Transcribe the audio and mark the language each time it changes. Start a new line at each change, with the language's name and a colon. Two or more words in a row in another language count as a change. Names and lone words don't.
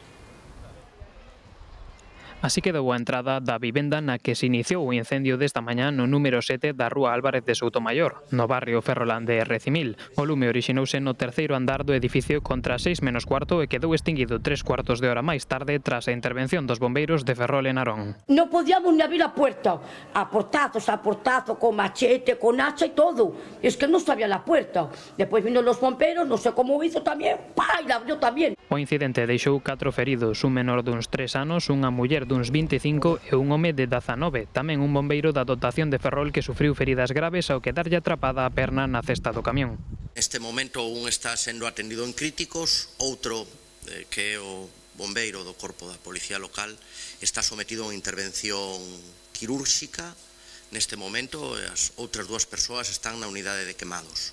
Galician: Así quedou a entrada da vivenda na que se iniciou o incendio desta mañá no número 7 da Rúa Álvarez de Soutomayor, no barrio ferrolán de Recimil. O lume orixinouse no terceiro andar do edificio contra 6:15 e quedou extinguido 3/4 de hora máis tarde tras a intervención dos bombeiros de Ferrol e Narón.
Spanish: No podíamos ni abrir a puerta, a portazo, con machete, con hacha y todo. Es que no sabía la puerta. Después vino los bomberos, no sé cómo hizo también, ¡pá! Y la abrió también.
Galician: O incidente deixou 4 feridos, un menor duns 3 anos, unha muller duns 25 e un home de 19. Tamén un bombeiro da dotación de Ferrol que sufriu feridas graves ao quedarlle atrapada a perna na cesta do camión. Neste momento un está sendo atendido en críticos, outro que é o bombeiro do corpo da Policía Local está sometido a unha intervención quirúrxica neste momento e as outras 2 persoas están na unidade de quemados.